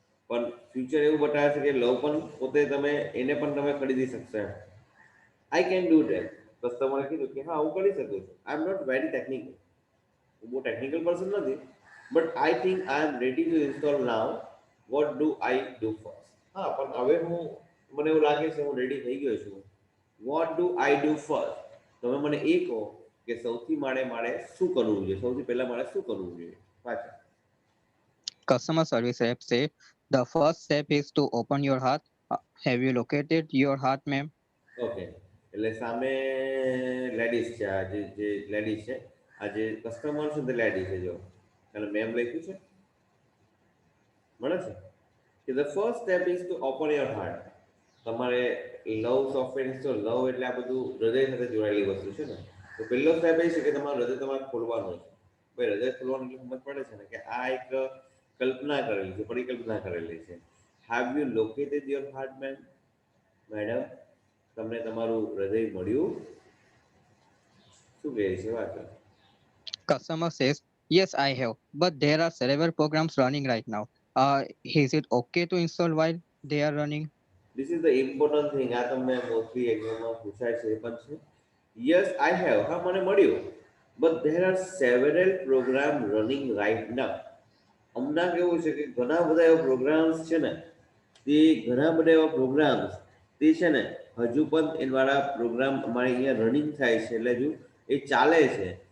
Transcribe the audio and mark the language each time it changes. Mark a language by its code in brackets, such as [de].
[gu] પણ ફ્યુચર એવું બતાવે છે કે લવ પણ પોતે તમે એને પણ તમે ખરીદી શકશો એમ [en] I can do that [gu] કસ્ટમરે કીધું કે હા હું કરી શકું છું [en] I am not very technical [gu] હું બહુ ટેકનિકલ પર્સન નથી [en] but I think I am ready to install now what do I do first [gu] હા પણ હવે મને એવું લાગે છે હું રેડી થઈ ગયો છું [en] what do I do first [gu] તમે મને એ કહો કે સૌથી મારે શું કરવું જોઈએ સૌથી પહેલા મારે શું કરવું જોઈએ પાછા [en] Customer service rep say, the first step is to open your heart. Have you located your heart, ma'am? Okay [gu] એટલે સામે લેડીઝ છે, આ જે લેડીઝ છે, આ જે કસ્ટમર છે તે લેડી છે. જો અને મેમ લખ્યું છે, મળે છે કે [en] The first step is to open your heart. [gu] તમારે લવ સોફ્ટવેર ઇન્સ્ટોલ, લવ એટલે આ બધું હૃદય સાથે જોડાયેલી વસ્તુ છે ને. તો પહેલો સ્ટેપ એ છે કે તમારું હૃદય તમારે ખોલવાનું છે. ભાઈ હૃદય ખોલવાનું એટલે સમજ પડે છે ને કે આ એક કલ્પના કરેલી છે, પરિકલ્પના કરેલી છે. [en] Have you located your heart man? [gu] Madam, તમને તમારું હૃદય મળ્યું? શું કહે છે વાત? [en] Customer says, yes, I have, but there are several programs running right now. Is it okay to install while they are running? This is the important thing. [gu] આ તમને મોસ્ટલી એક્ઝામમાં પૂછાય છે એ પણ છે. [en] yes I have, [gu] હા મને મળ્યું, [en] But there are several program running right now. [gu] હમણાં કેવું છે કે ઘણા બધા એવા પ્રોગ્રામ્સ છે ને, તે ઘણા બધા એવા પ્રોગ્રામ્સ તે છે ને હજુ પણ એવાળા પ્રોગ્રામ અમારે અહીંયા રનિંગ થાય છે, એટલે હજુ એ ચાલે છે.